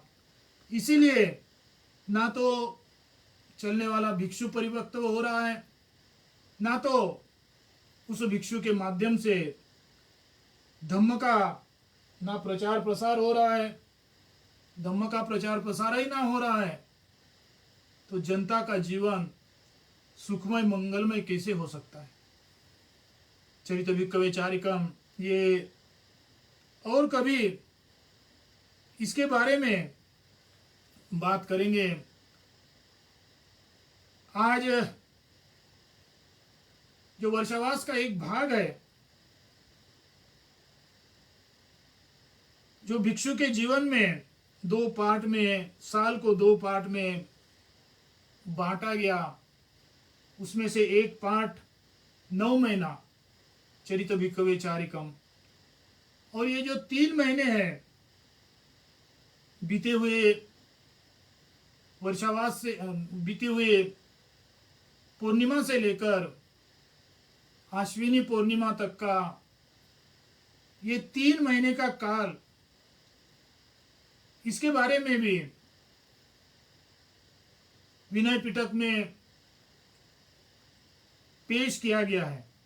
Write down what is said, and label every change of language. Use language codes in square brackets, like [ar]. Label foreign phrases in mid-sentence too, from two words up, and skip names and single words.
[hi] इसीलिए ना तो चलने वाला भिक्षु परिपक्व हो रहा है, ना तो उस भिक्षु के माध्यम से धम्म का ना प्रचार प्रसार हो रहा है। धम्म का प्रचार प्रसार ही ना हो रहा है तो जनता का जीवन सुखमय मंगलमय कैसे हो सकता है। [pi] चरित भिक्खवे चारिकम, [hi] ये और कभी इसके बारे में बात करेंगे। आज जो वर्षावास का एक भाग है, जो भिक्षु के जीवन में दो पार्ट में, साल को दो पार्ट में बांटा गया, उसमें से एक पार्ट 9 महीना [pi] चरित भिक्खवे चारिकम, [hi] और ये जो 3 महीने हैं बीते हुए वर्षावास से, बीते हुए पूर्णिमा से लेकर आश्विनी पूर्णिमा तक का ये 3 महीने का काल, इसके बारे में भी विनय पिटक में पेश किया गया है।